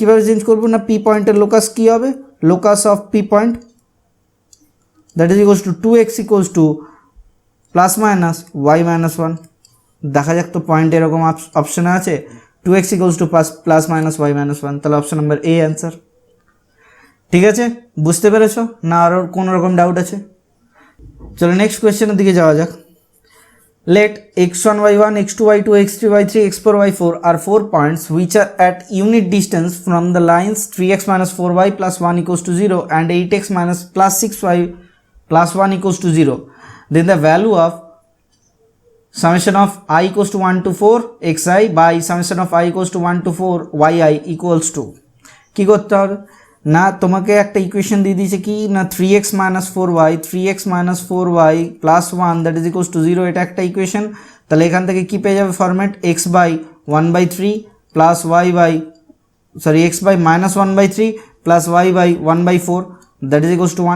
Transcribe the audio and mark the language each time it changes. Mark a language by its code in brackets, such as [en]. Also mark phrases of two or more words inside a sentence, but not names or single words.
[bn] কীভাবে চেঞ্জ করবো না, পি পয়েন্টের লোকাস কী হবে, [en] locus of P point that is equals to 2x equals to plus minus y minus one. [bn] দেখা যাক তো পয়েন্ট এরকম অপশানে আছে [en] 2x equals to plus minus y minus one, [bn] তাহলে [en] option number A answer. [bn] ঠিক আছে, বুঝতে পেরেছো না, আরও কোনো রকম ডাউট আছে? চলো নেক্সট কোয়েশ্চেনের দিকে যাওয়া যাক। [en] Let x1, y1, x2, y2, x3, y3, x4, y4 are 4 points which are at unit distance from the lines 3x minus 4y plus 1 equals to 0 and 8x minus plus 6y plus 1 equals to 0. Then the value of summation of I equals to 1 to 4 xi by summation of I equals to 1 to 4 yi equals to [bn] কি করতে হবে না, তোমাকে একটা ইকুয়েশন দিয়ে দিয়েছে কি না [en] 3x minus 4y plus 1 that is equals to 0, [bn] এটা একটা ইকুয়েশন। তাহলে এখান থেকে কি পেয়ে যাবে [en] format x by 1/3 plus x by minus 1/3 plus y by 1/4 that is equals to 1.